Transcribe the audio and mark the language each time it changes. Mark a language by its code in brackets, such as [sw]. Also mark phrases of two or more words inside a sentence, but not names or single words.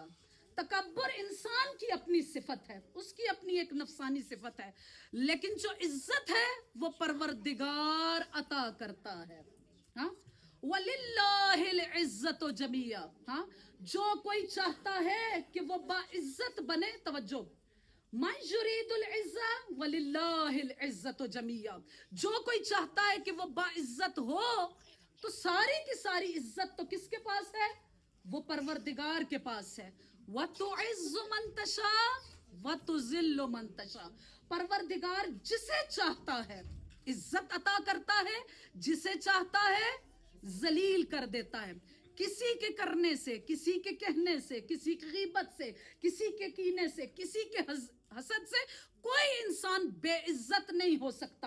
[hi] तकब्बुर इंसान की अपनी सिफत है, उसकी अपनी एक नफसानी सिफत है, लेकिन जो इज्जत है वो परवरदिगार अता करता है। [ar] हाँ, ولله العزة جميعا. [hi] हाँ, जो कोई चाहता है कि वो बाइज्जत बने, तवज्जो, [ar] من يريد العزة ولله العزة جميعا, [hi] जो कोई चाहता है कि वो बाइज्जत हो, तो सारी की सारी इज्जत तो किसके पास है? वो परवरदिगार के पास है। [ar] وتعز من تشاء وتذل من تشاء, [hi] परवरदिगार जिसे चाहता है इज्जत अता करता है, जिसे चाहता है जलील कर देता है। किसी के करने से, किसी के कहने से, किसी की गीबत से, किसी के कीने से, किसी के हसद से कोई इंसान बेइज्जत नहीं हो सकता।